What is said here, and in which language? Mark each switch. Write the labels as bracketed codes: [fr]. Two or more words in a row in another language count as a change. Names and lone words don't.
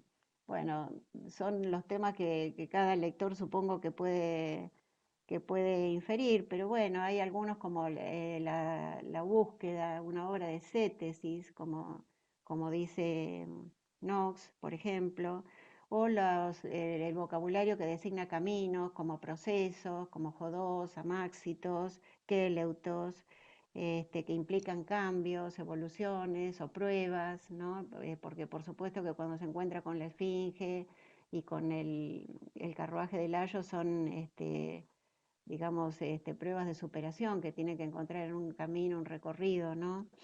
[es] Bueno, son los temas que cada lector supongo que puede inferir, pero bueno, hay algunos como la búsqueda, una obra de cétesis, como dice Knox, por ejemplo, o el vocabulario que designa caminos, como procesos, como jodos, amáxitos, keleutos, que implican cambios, evoluciones o pruebas, ¿no? Porque por supuesto que cuando se encuentra con la esfinge y con el carruaje de Layo son digamos, pruebas de superación que tiene que encontrar en un camino, un recorrido, ¿no?